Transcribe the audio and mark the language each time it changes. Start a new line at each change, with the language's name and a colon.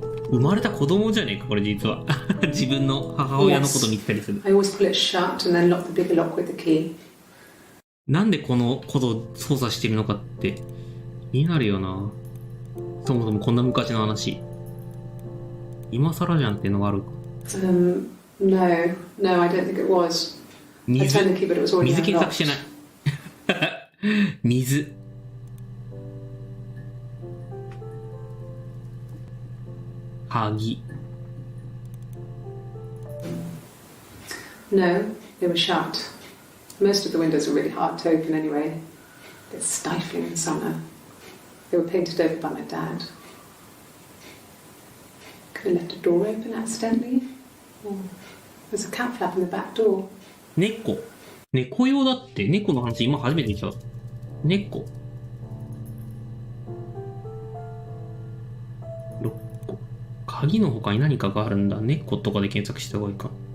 Japanese: 生まれた子供じゃねえかこれ実は。自分の母親のこと見てたりする。
English: I always pull it shut and then lock the bigger lock with the key.
Japanese: なんでこのことを操作してるのかって気になるよな。そもそもこんな昔の話。今更じゃんっていうのがある。
English: No, I don't think it was. I
Japanese: 水
English: turned the key, but it was already
Japanese: 水検索してない。水。鍵。
English: No, they were shut. Most of the windows are really hard to open anyway. It's stifling in summer. They were painted over by my dad. Could have left a door open accidentally. Or there's a cat flap in the back door.
Japanese: 猫。猫用だって。猫の話今初めて聞いた。猫。 6個。鍵の他に何かがあるんだ。猫とかで検索した方がいいか。